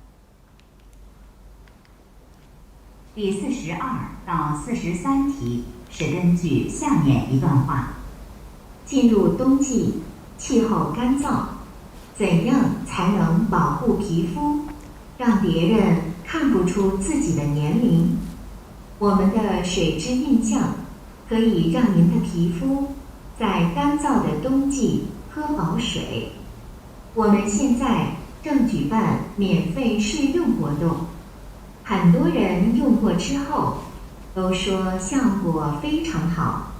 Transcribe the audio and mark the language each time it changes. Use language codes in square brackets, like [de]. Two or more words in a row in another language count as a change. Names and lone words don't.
[zh] 第42到43題是根據下面一段話：進入冬季，氣候乾燥，怎樣才能保護皮膚，讓別人看不出自己的年齡？我們的水之印象可以讓您的皮膚在乾燥的冬季喝飽水。我們現在正舉辦免費試用活動，很多人用過之後都說效果非常好。